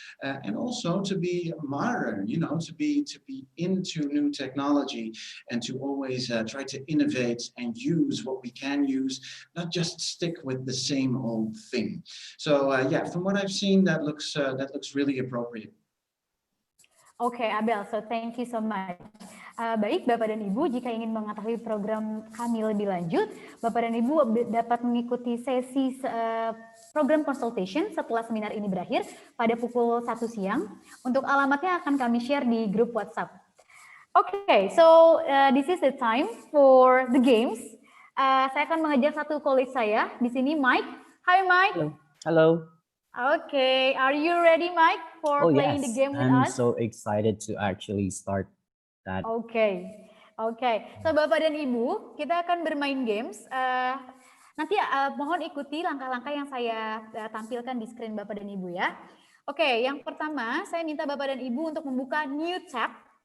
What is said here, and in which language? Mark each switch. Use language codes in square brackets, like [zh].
[en] And also to be modern, you know, to be into new technology and to always try to innovate and use what we can use, not just stick with the same old thing. So yeah, from what I've seen, that looks really appropriate. Oke, Abel, so thank you so much. [id] Baik, Bapak dan Ibu, jika ingin mengetahui program kami lebih lanjut, Bapak dan Ibu dapat mengikuti sesi program consultation setelah seminar ini berakhir pada pukul 1 siang. Untuk alamatnya akan kami share di grup WhatsApp. [en] Oke, so this is the time for the games. [id] Saya akan mengajak satu colleague saya di sini, Mike. [en] Hi, Mike. Hello. Okay, are you ready, Mike, for playing the game with I'm us? so excited to actually start that. Okay. [id] So Bapak dan Ibu, kita akan bermain games. Nanti mohon ikuti langkah-langkah yang saya tampilkan di screen Bapak dan Ibu ya. Oke, yang pertama saya minta Bapak dan Ibu untuk membuka new tab.